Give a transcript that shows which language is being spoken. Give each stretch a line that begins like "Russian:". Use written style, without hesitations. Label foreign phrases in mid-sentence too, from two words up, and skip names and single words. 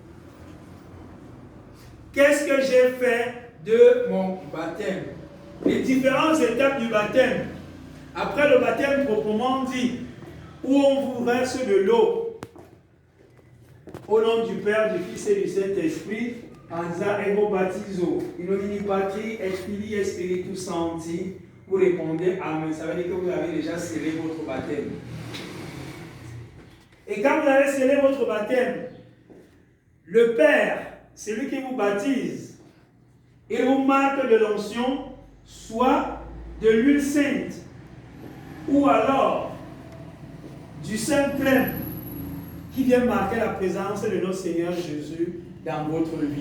French: Qu'est-ce que j'ai fait de mon baptême? Les différentes étapes du baptême. Après le baptême proprement dit, où on vous verse de l'eau, au nom du Père, du Fils et du Saint-Esprit, en disant
Latin: Ego baptizo, in nomine Patri et Filii et Spiritus Sancti,
French: vous répondez Amen. Ça veut dire que vous avez déjà scellé votre baptême. Et quand vous avez scellé votre baptême, le Père, celui qui vous baptise, il vous marque de l'onction, soit de l'huile sainte, ou alors du sang plein, qui vient marquer la présence de notre Seigneur Jésus dans votre vie.